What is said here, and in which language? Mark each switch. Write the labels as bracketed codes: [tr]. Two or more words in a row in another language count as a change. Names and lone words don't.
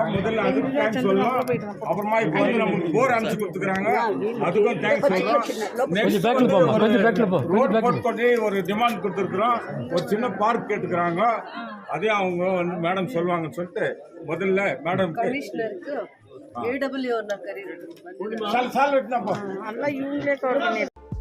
[ta] முதல்ல அதுக்கு தேங்க்ஸ் சொல்லணும். அப்புறமா இப்போ வந்து நமக்கு போர் அமைச்சு கொடுத்துக்கிறாங்க, அதுக்கும் தேங்க்ஸ் சொல்லணும். ரோடு போட்டு பண்ணி ஒரு டிமாண்ட் கொடுத்துருக்குறோம். ஒரு சின்ன பார்க் கேட்டுக்கிறாங்க, அதே அவங்க வந்து மேடம் சொல்லுவாங்கன்னு சொல்லிட்டு முதல்ல மேடம் [kn] ಕಮಿಷನರ್ಗೆ AWO ನ ಕರೀರಿ. ಸಾಲ್ ಇಟ್ನಪ್ಪ ಎಲ್ಲ ಇವ್ಗಳೇ ತೋಡ್ಕೊಂಡಿರ